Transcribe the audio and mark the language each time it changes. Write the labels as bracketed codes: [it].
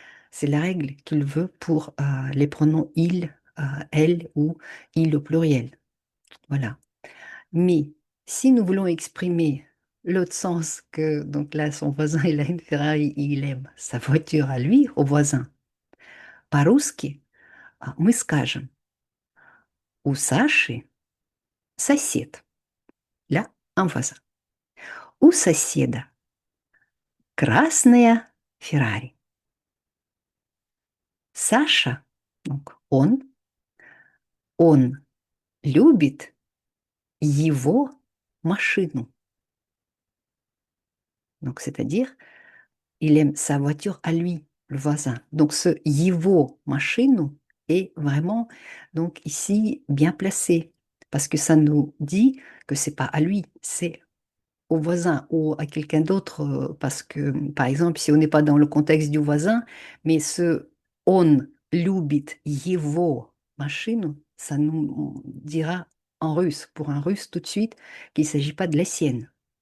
[fr] C'est la règle qu'il veut pour les pronoms il, elle ou il au pluriel. Voilà. Mais si nous voulons exprimer l'autre sens que, donc là, son voisin, il a une Ferrari, il aime sa voiture à lui, au voisin. [ru] По-русски мы скажем у Саши сосед. [fr] Là, en face. [ru] У соседа красная Феррари. Саша, donc он любит его машину. [fr] Donc, c'est-à-dire, il aime sa voiture à lui, le voisin. Donc, ce [ru] его машину [fr] est vraiment, donc ici, bien placé. Parce que ça nous dit que c'est pas à lui, c'est au voisin ou à quelqu'un d'autre, parce que, par exemple, si on n'est pas dans le contexte du voisin, mais ce on [ru] любит его машину, [fr] ça nous dira en russe, pour un russe tout de suite, qu'il ne s'agit pas de la sienne.